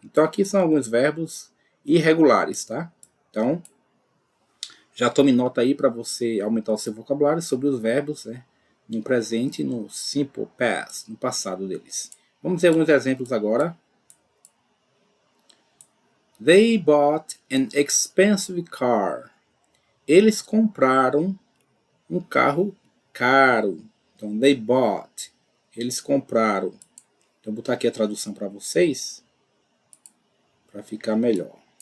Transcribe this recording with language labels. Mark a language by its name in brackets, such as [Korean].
[Portuguese] Então aqui são alguns verbos irregulares, tá? Então, já tome nota aí para você aumentar o seu vocabulário sobre os verbos, né? No presente e no simple past, no passado deles. Vamos ver alguns exemplos agora. [English] They bought an expensive car. [Portuguese] Eles compraram um carro caro. Então, [English] they bought. [Portuguese] Eles compraram. Então, vou botar aqui a tradução para vocês, para ficar melhor.